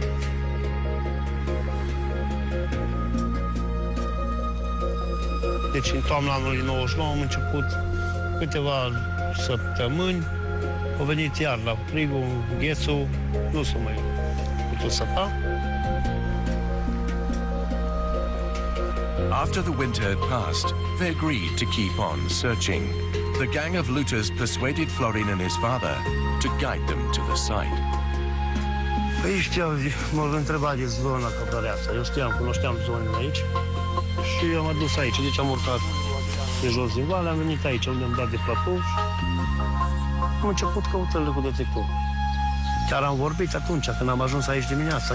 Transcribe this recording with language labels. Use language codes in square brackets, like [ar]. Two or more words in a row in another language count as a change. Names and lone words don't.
[ro] Deci, în toamna anului 99 am început câteva săptămâni. Au venit iar la frigul, ghețul, nu s-a mai putut săpa. [en] After the winter had passed, they agreed to keep on searching. The gang of looters persuaded Florin and his father to guide them to the site. [ro] Păi știam, m-au întrebat de zona Căprăreața. Eu știam, cunoșteam zonele aici și am adus aici. Deci am urcat de jos din vale, am venit aici, unde am dat de platou și am început căutările cu detectorul. Chiar am vorbit atunci, când am ajuns aici dimineața.